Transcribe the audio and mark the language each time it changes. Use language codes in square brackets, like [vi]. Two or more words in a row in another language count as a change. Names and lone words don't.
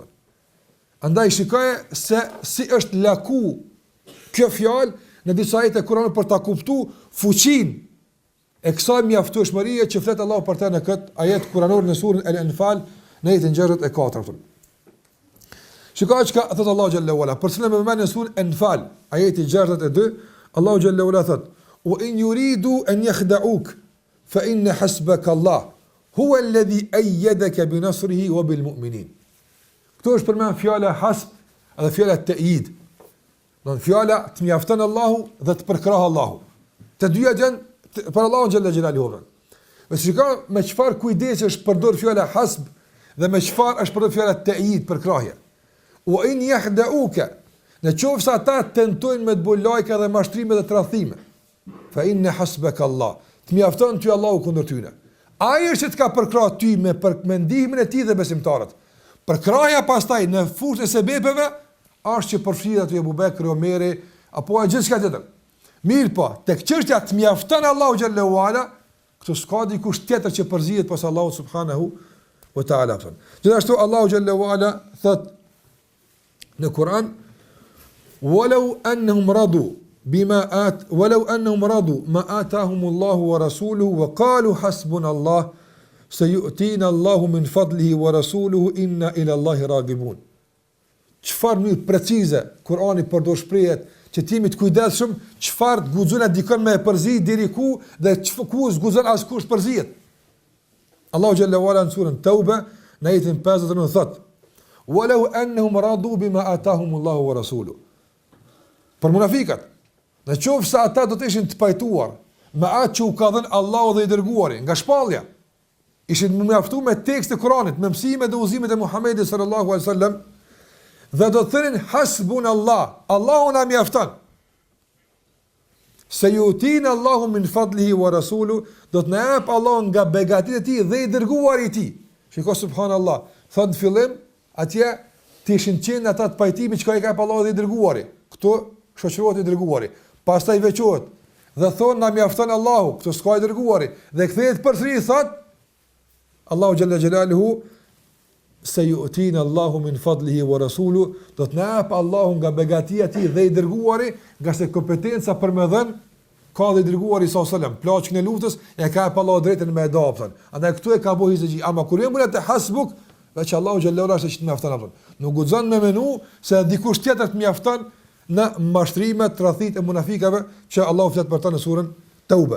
[sq] Andaj shikoj se si është laku kjo fjalë në disa ajete Kur'anit për ta kuptuar fuqinë e kësaj mjaftueshmërie që flet Allahu për të në këtë ajet kuranor në surën Al-Anfal në ajetin 64. Shikoj çka thot Allahu [ar] جل وعلا, [sq] për cilën më vjen në surën Anfal, ajeti 62, Allahu [ar] جل وعلا [sq] thot: [ar] وإن يريدوا أن يخدعوك فإن حسبك الله هو الذي أيدك بنصره وبالمؤمنين. [sq] Këto është përmend fjala hasb dhe fjala ta'yid. Do fjala të mjafton Allahu dhe të përkrah Allahu. Të dyja janë për Allahun [ar] جل جلاله. [sq] Dhe shikoj me çfarë kujdesi është përdor fjala hasb dhe me çfarë është përdor fjala ta'yid përkrahje. [ar] وإن يخدعوك, [sq] në qoftë se ata tentojnë me të bëjë lajka dhe mashtrime dhe tradhime, [ar] فإن حسبك الله, [sq] të mjafton ty Allahu kundër tyre. Ai është që të ka përkrahur ty me ndihmën e tij dhe besimtarët. Përkrahja pastaj në fushën e sebepeve është që përfshihet aty Abu Bekri, Omeri apo gjithçka tjetër. Mirë po, tek çështja të mjafton Allahu [ar] جل وعلا, [sq] këtu s'ka dikush tjetër që përzihet pas Allahut [ar] سبحانه وتعالى. [sq] Gjithashtu Allahu [ar] جل وعلا [sq] thot në Kur'an: [ar] "ولو أنهم رضوا ما آتاهم الله ورسوله وقالوا حسبنا الله سيؤتينا الله من فضله ورسوله إنا إلى الله راغبون." [sq] Çfarë më precize Kur'ani përdor shprehjet që ti jemi të kujdesshëm, çfarë të guxon atë dikon me përzi deri ku dhe ku zguzon askush përzihet. Allahu [ar] جل وعلا [sq] në surën Tauba në ajetin 59 thot: [ar] "ولو أنهم رضوا بما آتاهم الله ورسوله." [sq] Për munafikat, në qoftë se ata do të ishin të pajtuar me atë që u ka dhënë Allahu dhe i dërguari nga shpallja, ishin mjaftuar me tekste e Kuranit, me mësimet dhe udhëzimet e Muhamedit [ar] صلى الله عليه وسلم, [sq] dhe do të thënin hasbunallah, Allahu na mjafton. [ar] سيؤتينا الله من فضله ورسوله, [sq] do të na jap Allahu nga begatitë e tij dhe i dërguari i tij. Shikoj subhanallahu, thot në fillim atje të ishin qenë ata të pajtimi që ka i ka jap Allahu dhe i dërguari. Këto shoqërohet i dërguari. Pastaj veçohet dhe thon na mjafton Allahu, këto s'ka i dërguari. Dhe kthehet përsëri thot Allahu [ar] جل جلاله سيؤتينا الله من فضله ورسوله, [sq] do të na jap Allahu nga begatia e tij dhe i dërguari, nga se kompetenca për më dhën ka dhe i dërguari [ar] صلى الله عليه وسلم. [sq] Plaçkën e luftës e ka jap Allahu drejtën me adopton. Andaj këtu e ka bëu hizxhi, ama kur jemi në hasbuk, veç Allahu [ar] جل جلاله [sq] është që të mjafton atë. Nuk guxon me menu se dikush tjetër të mjafton në mashtrimet, tradhit e munafikave që Allahu flet për ta në surën Tauba.